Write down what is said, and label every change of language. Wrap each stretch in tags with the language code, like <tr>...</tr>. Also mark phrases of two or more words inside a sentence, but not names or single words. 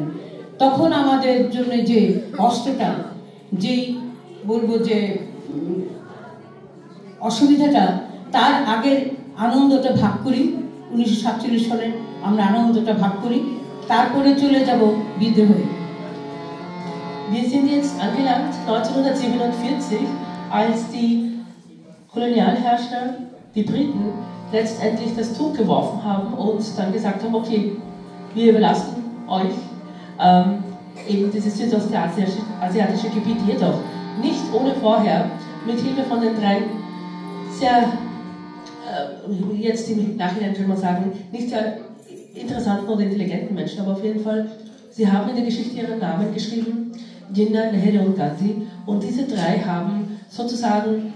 <bn>তখন আমাদের জন্য যে কষ্টটা, যেই বলবো যে অসুবিধাটা, তার আগের আনন্দটা ভাগ করি। 1947 সালে আমরা আনন্দটা ভাগ করি, তারপরে চলে যাব বিদ্রোহে।</bn> <de>Wir sind jetzt angelangt 1947, als die Kolonialherrscher, die Briten, letztendlich das Tuch geworfen haben und dann gesagt haben, okay, wir überlassen euch eben dieses südostasiatische Gebiet, jedoch nicht ohne vorher mit Hilfe von den drei sehr, jetzt im Nachhinein kann man sagen, nicht sehr interessanten oder intelligenten Menschen, aber auf jeden Fall, sie haben in der Geschichte ihren Namen geschrieben, Jinnah, Nehru und Gandhi, und diese drei haben sozusagen</de>